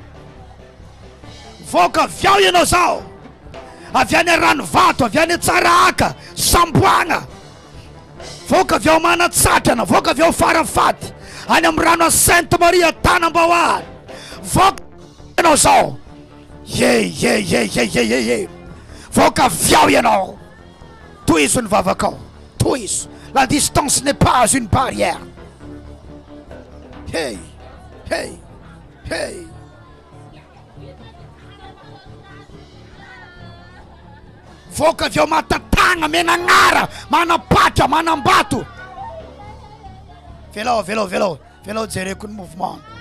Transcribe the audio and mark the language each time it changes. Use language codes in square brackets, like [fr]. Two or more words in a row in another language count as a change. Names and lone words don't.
[mg] Voaka avy ao ianao zao, avy any Ranovato, avy any Tsarahaka, Samboana, voaka avy ao Manatsatrana, voaka avy ao Farafady, any amin'ny rano Sainte Maria Tanambawary, voaka ianao zao. Ye. Voaka avy ao ianao. Tohizo ny vavakao, tohizo. [fr] La distance n'est pas une barrière. Hey. [mg] Voaka avy ao Matatagna, Menanara, Manapatra, Manambato. Velao jereko ny mouvement.